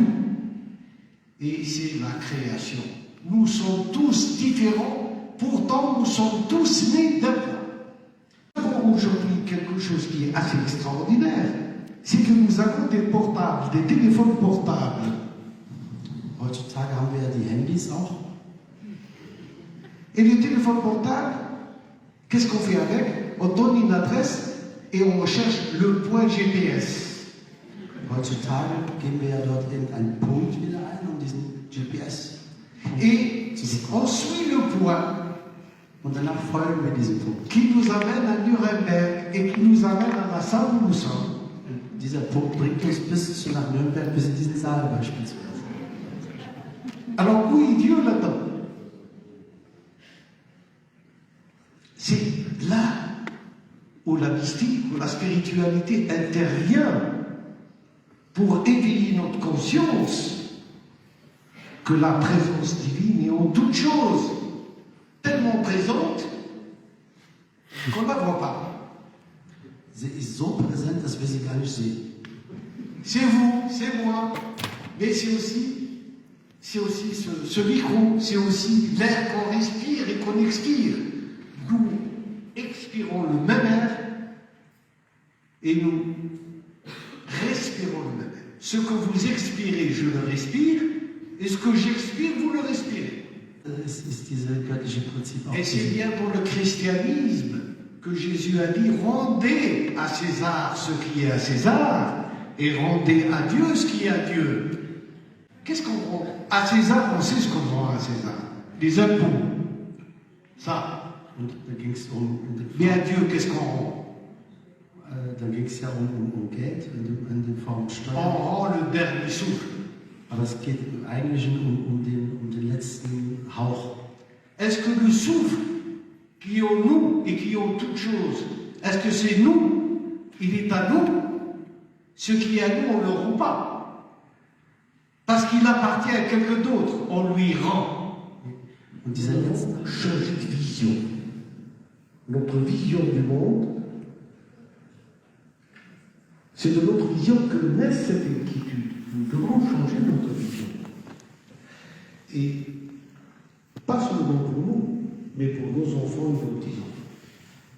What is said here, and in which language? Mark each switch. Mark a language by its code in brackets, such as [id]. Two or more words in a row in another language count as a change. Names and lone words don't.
[fr] Et c'est la création. Nous sommes tous différents, pourtant nous sommes tous nés d'un point. Nous avons aujourd'hui quelque chose qui est assez extraordinaire. C'est que nous avons des portables, des téléphones portables. [de] Heutzutage haben wir ja die Handys auch. [fr] Et les téléphones portables, qu'est-ce qu'on fait avec? On donne une adresse et on recherche le point GPS. [de] Heutzutage geben wir ja dort irgendeinen Punkt wieder ein, um diesen GPS. [fr] Et on suit le point [de] Und danach folgen wir diesem Punkt. [fr] qui nous amène à Nuremberg et qui nous amène à la salle où nous sommes. [de] Und dieser Punkt bringt uns bis nach Nürnberg, bis in diesen Saal beispielsweise. [fr] Alors où est Dieu là-dedans? C'est là où la mystique, où la spiritualité intervient pour éveiller notre conscience que la présence divine est en toutes choses, tellement présente qu'on ne la voit pas. [de] Sie ist so präsent, dass wir sie gar nicht sehen. [fr] C'est vous, c'est moi, mais c'est aussi ce micro, c'est aussi l'air qu'on respire et qu'on expire. Nous expirons le même air et nous respirons le même air. Ce que vous expirez, je le respire, et ce que j'expire, vous le respirez. [de] Es ist dieses göttliche Prinzip auch. [fr] Et c'est bien pour le christianisme que Jésus a dit, rendez à César ce qui est à César, et rendez à Dieu ce qui est à Dieu. Qu'est-ce qu'on rend à César? On sait ce qu'on rend à César. Les impôts. Ça. [de] Und da ging es [fr] Mais à Dieu, qu'est-ce qu'on rend? [de] da ging's ja um Geld in der Form [fr] On [de] Steuern. [fr] rend le dernier souffle. [de] Aber es geht im Eigentlichen um den letzten Hauch. [fr] Est-ce que le souffle qui est en nous et qui est en toute chose, est-ce que c'est nous? Il est à nous. Ce qui est à nous, on ne le rend pas. Parce qu'il appartient à quelqu'un d'autre. On lui rend. [de] Und dieser letzte [fr] Change de vision. Notre vision du monde, c'est de notre vision que naît cette inquiétude. nous devons changer notre vision. Et pas seulement pour nous, mais pour nos enfants et nos petits-enfants.